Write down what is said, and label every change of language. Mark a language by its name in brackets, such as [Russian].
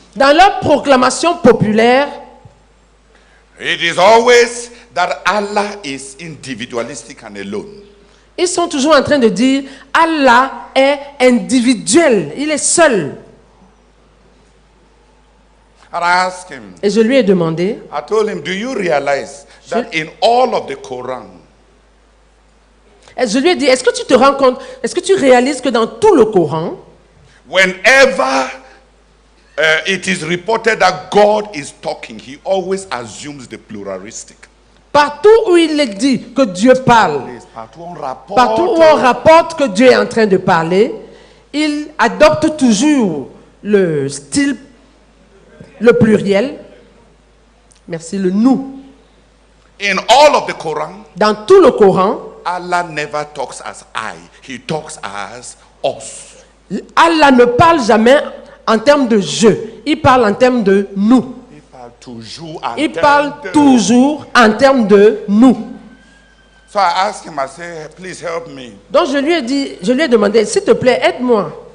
[French] dans leur proclamation populaire, [English] it is always that Allah is individualistic and alone. [French] ils sont toujours en train de dire, Allah est individuel, il est seul. [English] And I asked him, [French] Et je lui ai demandé, [English] I told him, do you realize that in all of the Quran, [French] et je lui ai dit, est-ce que tu te rends compte, est-ce que tu réalises que dans tout le Coran, [English] whenever it is reported that God is talking, he always assumes the pluralistic. [French] partout où il est dit que Dieu parle, Partout on rapporte, partout où on rapporte que Dieu est en train de parler, il adopte toujours le style, le pluriel. Merci, le nous. [English] in all of the Quran, [French] Dans tout le Coran, [English] Allah never talks as I, he talks as us. [French] Allah ne parle jamais en termes de je, il parle en termes de nous. He parle toujours en Il termes parle de- toujours en termes de nous. [English] So I asked him, I said, please help me. [French] Donc je lui ai dit, je lui ai demandé, s'il te plaît, aide-moi.